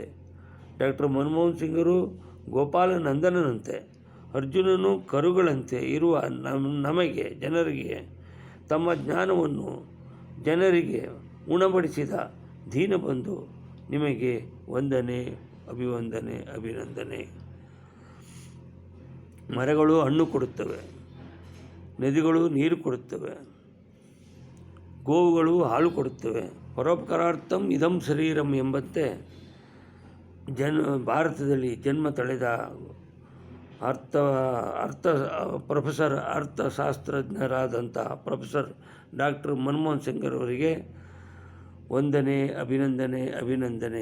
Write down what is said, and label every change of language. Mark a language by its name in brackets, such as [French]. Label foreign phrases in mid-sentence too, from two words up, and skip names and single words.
[Kannada] ಡಾಕ್ಟರ್ ಮನಮೋಹನ್ ಸಿಂಗರು ಗೋಪಾಲನಂದನಂತೆ, ಅರ್ಜುನನು ಕರುಗಳಂತೆ ಇರುವ ನಮಗೆ, ಜನರಿಗೆ ತಮ್ಮ ಜ್ಞಾನವನ್ನು ಜನರಿಗೆ ಉಣಬಡಿಸಿದ ದೀನಬಂಧು, ನಿಮಗೆ ವಂದನೆ ಅಭಿವಂದನೆ ಅಭಿನಂದನೆ. ಮರಗಳು ಹಣ್ಣು ಕೊಡುತ್ತವೆ, ನದಿಗಳು ನೀರು ಕೊಡುತ್ತವೆ, ಗೋವುಗಳು ಹಾಲು ಕೊಡುತ್ತವೆ. [Sanskrit] ಪರೋಪಕಾರಾರ್ಥಂ ಇದಂ ಶರೀರಂ [Kannada] ಎಂಬಂತೆ ಭಾರತದಲ್ಲಿ ಜನ್ಮ ತಳೆದ ಅರ್ಥಶಾಸ್ತ್ರಜ್ಞರಾದಂಥ ಪ್ರೊಫೆಸರ್ ಡಾಕ್ಟರ್ ಮನಮೋಹನ್ ಸಿಂಗರವರಿಗೆ ವಂದನೆ ಅಭಿನಂದನೆ ಅಭಿನಂದನೆ.